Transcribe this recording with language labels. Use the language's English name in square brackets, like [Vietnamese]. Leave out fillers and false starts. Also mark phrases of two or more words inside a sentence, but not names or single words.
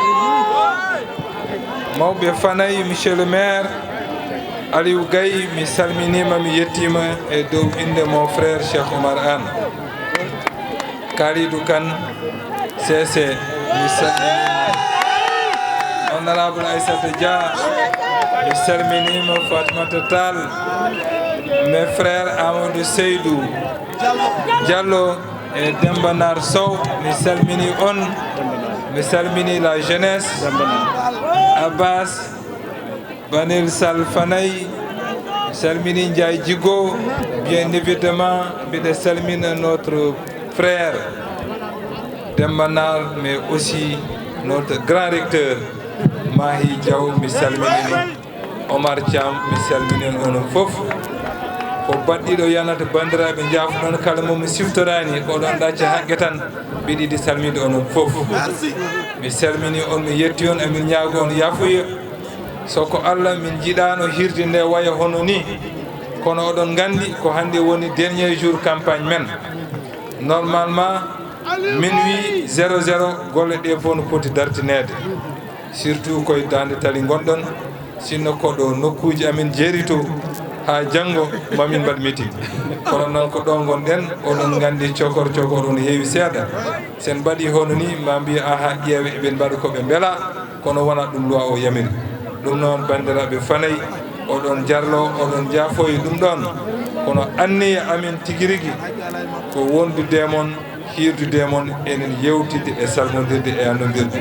[Fula] mawɓe Fanay, [French] monsieur le maire [Fula] Aliou Gaye mi salminima mi yettima e dow inde mon frère Cheikh Oumar Anne. Kalidou Kane CC mi salminima, honorable Aissata Dia mi salminima, Fatoumata Tall, [French] mes frères [Fula] Amadou Seydou Diallo et Demba Nar Sow mi salmini on, mi salmini [French] la jeunesse, [Fula] Abbas Banil Sall Fanay, salmini Ndiaye Djigo, [French] bien évidemment [Fula] mbiɗa salmina [French] notre frère [Fula] Demba Nar, [French] mais aussi notre grand recteur [Fula] Mahi Diaw mi salmini Omar Thiam mi salmini onon fof ko baɗɗiɗo yanata bandiraɓe jaafuɗon kala momi siftorani ko ɗon ɗacca haqqe tan mbiɗiɗi salminde onon fof mi salmini on mi yetti on emin ñaago on yafuya soko Allah min jiɗano hirde nde waya hono ni kono oɗon gandi ko hande woni [French] dernier jour [Fula] campagne men normalement minuit 00 golle ɗe fof no poti dartinede surtout koye dande tali gonɗon sinno koɗo nokkuji amin jeeri to ha janggo mamin mbaɗ meeting kono noon ko ɗo gonɗen oɗon gandi cokor no heewi seeɗa sen mbaɗi hono ni ma mbiya aha ƴeewe eɓen mbaɗa koɓe beela kono wona ɗum loi o yamiri ɗum noon bandiraɓe Fanay oɗon jarlo oɗon jaafoyi ɗum ɗon kono anniya amin tigui rigui ko wondude mon hirdude mon enen yewtide e salmodirde e annodirde.